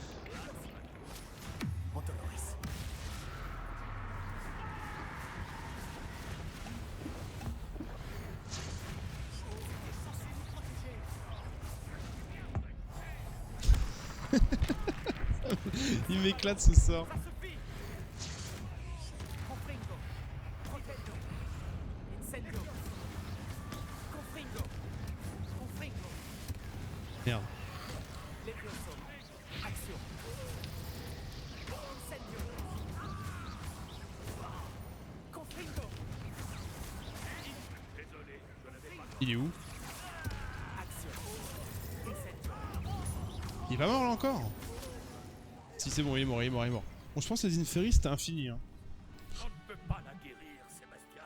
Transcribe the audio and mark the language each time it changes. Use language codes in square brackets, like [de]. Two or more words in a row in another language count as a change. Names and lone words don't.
[fr] Antoloris. Il m'éclate ce sort. Ça suffit. Confringo. Protetto. Incendio. Confringo. Confringo. Merde. Levioso. Action. Incendio. Confringo. Il est où? Action. Incendio. Il est pas mort là encore? Si c'est bon, il est mort, il est mort, il est mort. Bon, je pense que les Inferi c'était infini. Hein. On ne peut pas la guérir, Sébastien.